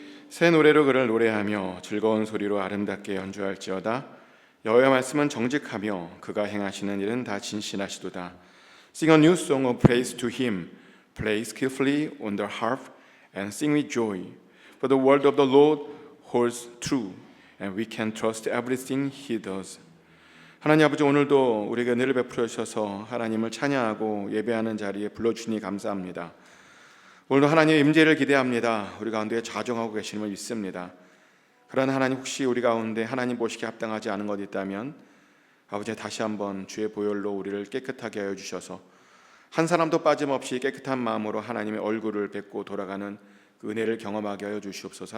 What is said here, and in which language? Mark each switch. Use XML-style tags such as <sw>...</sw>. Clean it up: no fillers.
<ko>새 노래로 그를 노래하며 즐거운 소리로 아름답게 연주할지어다. 여호와의 말씀은 정직하며 그가 행하시는 일은 다 진실하시도다.</ko> <en>Sing a new song of praise to him. Play skillfully on the harp and sing with joy. For the word of the Lord holds true, and we can trust everything he does.</en> <ko>하나님 아버지, 오늘도 우리에게 은혜를 베풀어 주셔서 하나님을 찬양하고 예배하는 자리에 불러주시니 감사합니다. 오늘도 하나님의 임재를 기대합니다. 우리 가운데 자정하고 계시는 믿습니다. 그러나 하나님, 혹시 우리 가운데 하나님 보시기에 합당하지 않은 것 있다면 아버지, 다시 한번 주의 보혈로 우리를 깨끗하게 하여 주셔서 한 사람도 빠짐없이 깨끗한 마음으로 하나님의 얼굴을 뵙고 돌아가는 그 은혜를 경험하게 하여 주시옵소서.</ko>